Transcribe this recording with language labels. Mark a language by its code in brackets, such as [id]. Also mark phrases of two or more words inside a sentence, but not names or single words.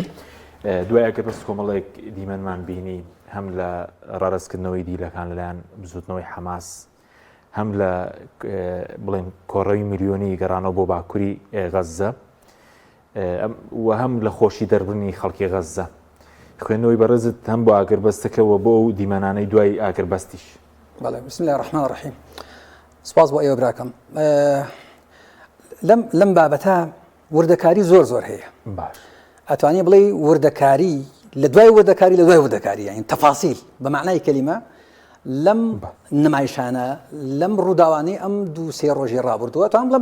[ckb] دوای ئاگربەست کۆمەڵێک دیمەنمان بینی هەم لە ڕارەزکردنەوەی دیلەکان لەلایەن بزوتنەوەی حەماس هەم لە بڵێن کۆڕەوی میلیۆنی گەڕانەوە بۆ باکووری غەزە و هەم لە خۆشی دەربڕنی خەڵکی غەزە. خوێندنەوەی بەڕێزت هەم بۆ ئاگربەستەکەەوە بۆ ئەو دیمەنانەی دوای ئاگربەستیش. [ar] بەڵێ بسم الله الرحمن الرحیم. [ckb] سپاس بۆ ئێوە براکەم. لەم بابەتە وردەکاری زۆر هەیە. باش ئەتوانی بڵێ وردەکاری لە دوای وردەکاری لە دوای وردەکاری یعنی تەفاسیل بە معنای کەلیمە لەم نمایشانە لەم ڕووداوانەی ئەم 2-3 ڕۆژی ڕابردووە توان بڵم